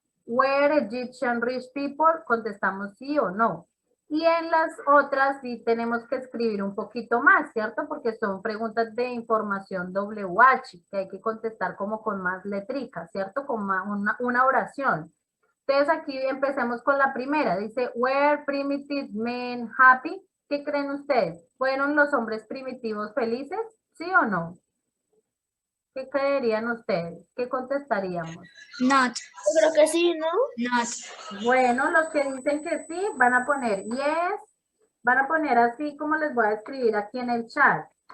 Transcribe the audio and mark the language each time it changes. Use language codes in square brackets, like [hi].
[en] Were Egyptian rich people, [es] contestamos sí o no. Y en las otras sí tenemos que escribir un poquito más, ¿cierto? Porque son preguntas de información WH, que hay que contestar como con más letricas, ¿cierto? Con una oración. Entonces aquí empecemos con la primera. [en] Dice, were primitive men happy? [es] ¿Qué creen ustedes? ¿Fueron los hombres primitivos felices? ¿Sí o no? ¿Qué creerían ustedes? ¿Qué contestaríamos? [en] Not. [es] Yo creo que sí, ¿no? [en] Not. [es] Bueno, los que dicen que sí, van a poner yes, van a poner así como les voy a escribir aquí en el chat.